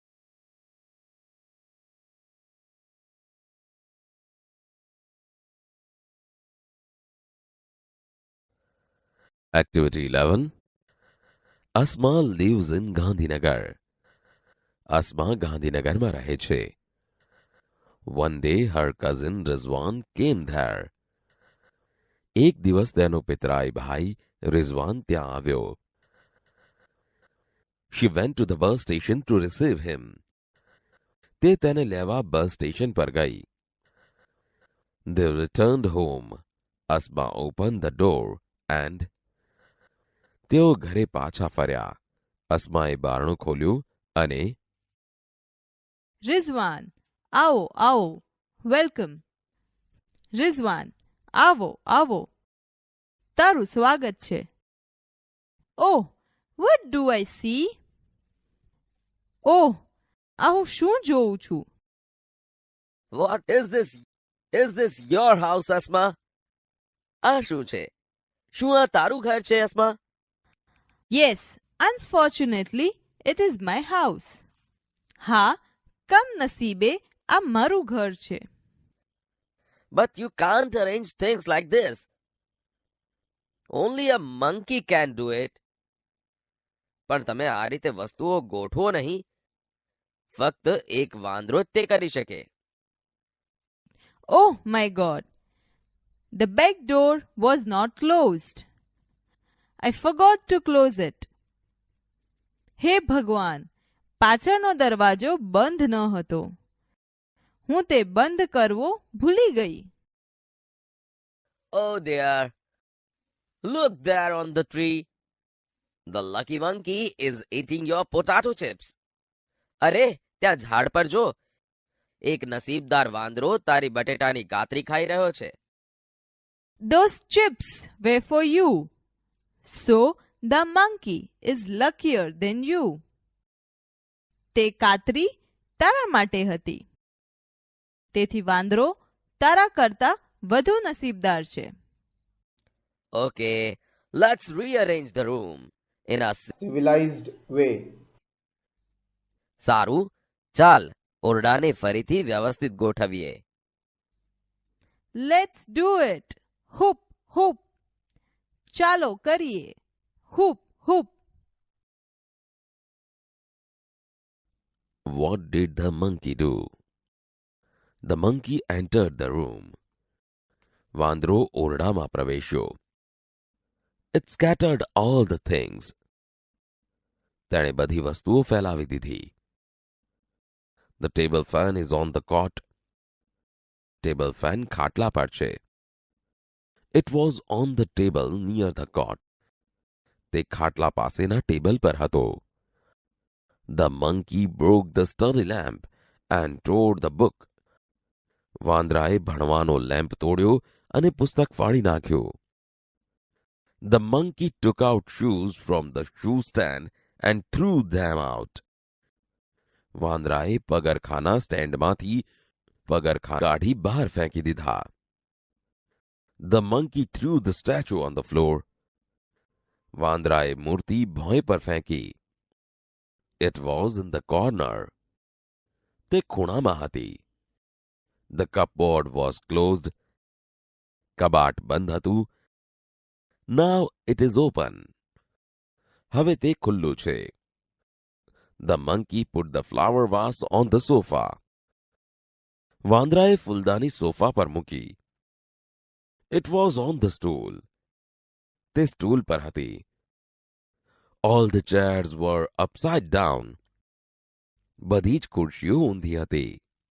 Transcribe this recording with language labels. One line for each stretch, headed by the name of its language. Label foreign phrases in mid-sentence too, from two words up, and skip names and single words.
English: Activity 11. Asma lives in Gandhinagar.
Gujarati: Asma ગાંધીનગરમાં રહે છે.
English: One day her cousin Rizwan came there.
Gujarati: એક દિવસ તેનો પિતરાઈ ભાઈ રિઝવાન ત્યાં આવ્યો.
English: She went to the bus station to receive him.
Gujarati: તે તેને લેવા બસ સ્ટેશન પર ગઈ.
English: They returned home. Asma opened the door and
Gujarati: તેઓ ઘરે પાછા ફર્યા. અસ્માએ બારણું ખોલ્યું અને
English: Rizwan, आओ, welcome. Rizwan, आओ.
Gujarati: તારું સ્વાગત છે.
English: Oh, what do I see?
Gujarati: Oh, હું શું જોઉં છું?
English: What is this? Is this your house, Asma?
Gujarati: આ શું છે? શું આ તારું ઘર છે અસ્મા?
English: Yes, unfortunately, it is my house.
Gujarati: હા, કમનસીબે આ મારું ઘર છે.
English: But you can't arrange things like this. Only a monkey can do it.
Gujarati: પણ તમે આ રીતે વસ્તુઓ ગોઠવો નહીં. ફક્ત એક વાંદરો જ તે કરી શકે.
English: Oh my God! The back door was not closed. I forgot to close it.
Gujarati: હે ભગવાન, પાછળનો દરવાજો બંધ ન હતો. હું તે બંધ કરવો ભૂલી ગઈ.
English: Oh dear. Look there on the tree. The lucky monkey is eating your potato chips.
Gujarati: અરે, ત્યાં ઝાડ પર જો. એક નસીબદાર વાંદરો તારી બટેટાની કાતરી ખાઈ રહ્યો છે.
English: Those chips were for you. So the monkey is luckier than you.
Gujarati: તે કાતરી તારા માટે હતી. તેથી વાંદરો તારા કરતા વધુ નસીબદાર છે.
English: Okay, let's rearrange the room in a civilized way.
Gujarati: સારું, ચાલ ઓરડાને ફરીથી વ્યવસ્થિત ગોઠવીએ.
English: Let's do it. Hoop, hoop.
Gujarati: ચાલો કરીએ. Hoop, hoop.
English: What did the monkey do? The monkey entered the room.
Gujarati: વાંદરો ઓરડામાં પ્રવેશ્યો.
English: It scattered all the things.
Gujarati: તેણે બધી વસ્તુઓ ફેલાવી દીધી.
English: The table fan is on the cot. Table fan
Gujarati: ખાટલા પર છે.
English: It was on the table near the cot.
Gujarati: તે ખાટલા પાસેના ટેબલ પર હતો.
English: The monkey broke the study lamp and tore the book.
Gujarati: વાંદરાએ ભણવાનો લેમ્પ તોડ્યો અને પુસ્તક ફાડી નાખ્યું.
English: The monkey took out shoes from the shoe stand and threw them out.
Gujarati: વાંદરાએ પગરખાના સ્ટેન્ડમાંથી પગરખા કાઢી બહાર ફેંકી દીધા.
English: The monkey threw the statue on the floor.
Gujarati: વાંદરાએ મૂર્તિ ભોંય પર ફેંકી.
English: It was in the corner.
Gujarati: તે ખૂણામાં હતી.
English: The cupboard was closed.
Gujarati: કબાટ બંધ હતું.
English: Now it is open.
Gujarati: હવે તે ખુલ્લું છે.
English: The monkey put the flower vase on the sofa.
Gujarati: વાંદરાએ ફૂલદાની સોફા પર મૂકી.
English: It was on the stool.
Gujarati: તે સ્ટૂલ પર હતી.
English: All the chairs were upside down.
Gujarati: બધી જ ખુરશીઓ ઊંધી હતી.